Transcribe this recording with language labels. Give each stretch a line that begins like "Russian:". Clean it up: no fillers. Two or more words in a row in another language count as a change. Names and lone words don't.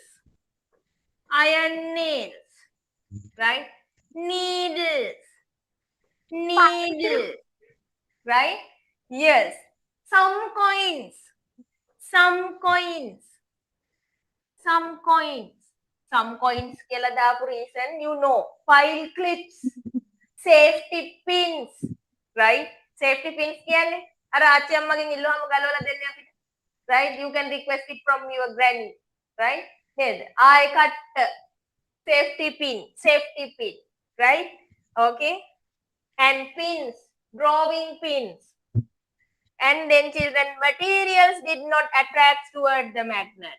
English: Iron nails. Right? Needles. Needle. Right? Yes. Some coins. Some coins. Some coins. Some coins
Sinhala: කියලා දාපු
English: reason you know. File clips. Safety pins. Right? Safety pins
Sinhala: කියන්නේ අර ආච්චි අම්මගෙන් ඉල්ලුවාම ගලවලා දෙන්නේ අපිට.
English: Right? You can request it from your granny. Right? නේද? I cut safety pin. Safety pin. Right? Okay? And pins. Drawing pins. And then children, materials did not attract toward the magnet.